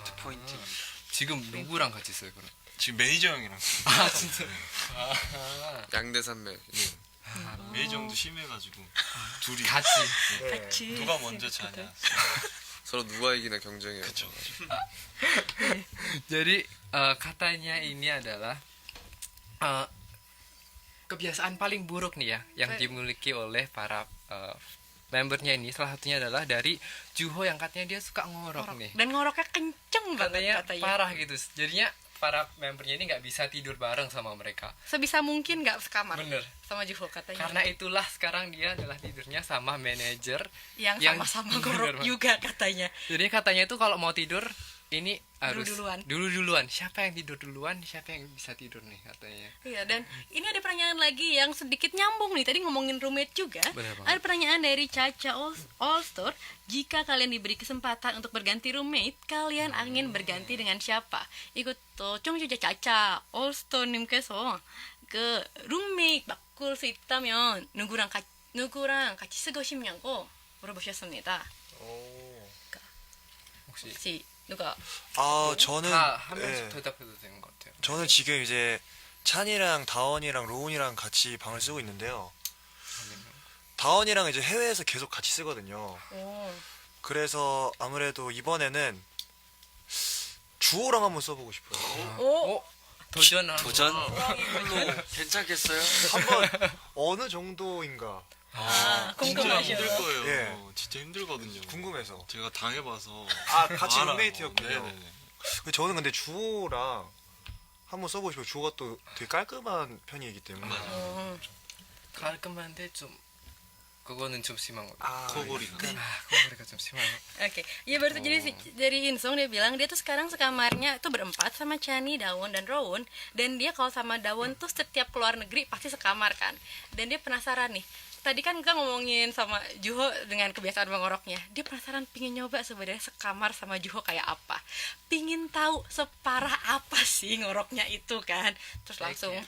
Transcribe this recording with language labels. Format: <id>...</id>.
<ko>포인트. 지금 누구랑 같이 있어요, 그럼? 지금 매니저 형이랑 써요. 아, 진짜? 네. 양대산맥. 매니저 형도 심해가지고 둘이 같이. 같이 누가 먼저 자냐. 서로 누가 이기나 경쟁이에요. 그쵸.</ko> <id>Jadi katanya ini adalah kebiasaan paling buruk nih ya yang dimiliki oleh para membernya ini. Salah satunya adalah dari Juho yang katanya dia suka ngorok nih. Dan ngoroknya kenceng banget katanya. Parah gitu. Jadinya para membernya ini nggak bisa tidur bareng sama mereka. Sebisa mungkin nggak sekamar. Bener. Sama Juho katanya. Karena itulah sekarang dia adalah tidurnya sama manajer yang sama-sama ngorok juga katanya. Jadi katanya itu kalau mau tidur ini harus Dulu-duluan. Siapa yang tidur duluan, siapa yang bisa tidur nih katanya. Iya, dan ini ada pertanyaan lagi yang sedikit nyambung nih. Tadi ngomongin roommate juga. Bener banget. Ada pertanyaan dari Caca Allstar. Jika kalian diberi kesempatan untuk berganti roommate, kalian ingin berganti dengan siapa?</id> <ko>Ikut 청취자 Caca Allstar 님께서 그 룸메이트 바꿀 수 있다면 누구랑 누구랑 같이 쓰고 싶냐고 물어보셨습니다. 혹시 누가 저는 다 한 예, 명씩 대답해도 되는 것 같아요. 저는 지금 이제 찬이랑 다원이랑 로운이랑 같이 방을 쓰고 있는데요. 다원이랑 이제 해외에서 계속 같이 쓰거든요. 오, 그래서 아무래도 이번에는 주호랑 한번 써보고 싶어요. 오, 도전 도전? 괜찮겠어요? 한번 어느 정도인가 궁금하셔. 거예요. 예. 진짜 힘들거든요. 궁금해서. 제가 당해봐서. 같이 알아요. 룸메이트였군요. 네네네. 저는 근데 주호랑 한번 써보고 싶어요. 주호가 또 되게 깔끔한 편이기 때문에. 깔끔한데 좀 그거는 좀 심한 것 코골이가. 코골이가 좀 심한 것</ko> <id>Oke, ya baru jadi dari Insong dia bilang dia tuh sekarang sekamarnya tuh berempat sama Chani, Dawon dan Rowoon, dan dia kalau sama Dawon tuh setiap keluar negeri pasti sekamar kan, dan dia penasaran nih. Tadi kan kita ngomongin sama Juho dengan kebiasaan mengoroknya, dia penasaran pingin nyoba sebenarnya sekamar sama Juho kayak apa, pingin tahu separah apa sih ngoroknya itu kan, terus langsung</id>